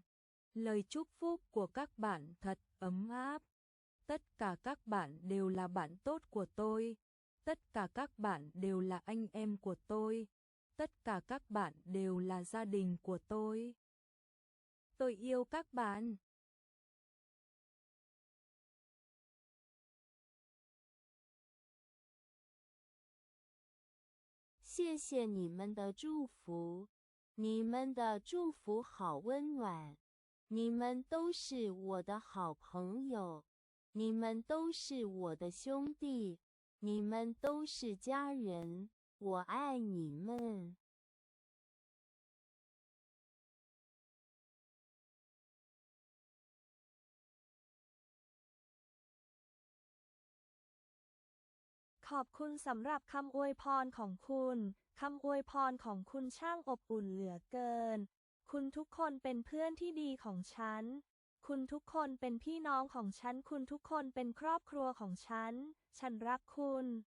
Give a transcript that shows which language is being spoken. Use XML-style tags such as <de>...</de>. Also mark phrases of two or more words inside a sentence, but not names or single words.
<vi>Lời chúc phúc của các bạn thật ấm áp. Tất cả các bạn đều là bạn tốt của tôi. Tất cả các bạn đều là anh em của tôi. Tất cả các bạn đều là gia đình của tôi. Tôi yêu các bạn.</vi> <zh>谢谢你们的祝福，你们的祝福好温暖。你们都是我的好朋友，你们都是我的兄弟，你们都是家人，我爱你们。</zh> <th>ขอบคุณสำหรับคำอวยพรของคุณคำอวยพรของคุณช่างอบอุ่นเหลือเกินคุณทุกคนเป็นเพื่อนที่ดีของฉันคุณทุกคนเป็นพี่น้องของฉันคุณทุกคนเป็นครอบครัวของฉันฉันรักคุณ</th>